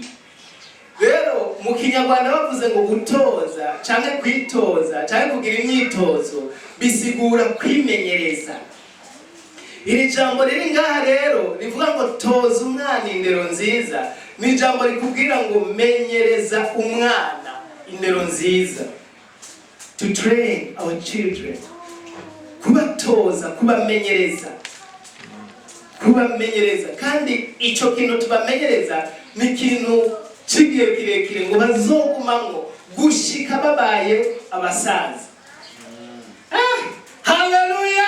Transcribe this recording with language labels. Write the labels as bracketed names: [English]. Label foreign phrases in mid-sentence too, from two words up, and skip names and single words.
[Rundi] Rero mu kinyarwanda bavuze ngo gutoza canke kwitoza canke kugira imyitozo bisigura kwimenyereza. Iri jambo riri ngaha rero rivuga ngo toza umwana indero nziza, ni jambo rikubwira ngo menyereza umwana indero nziza. [English] To train our children. [Rundi] Kubatoza, kubamenyereza. Kandi ico kintu tubamenyereza ni ikintu cigiye kirekire ngo bazogumamwo gushika babaye abasaza. Haleluya!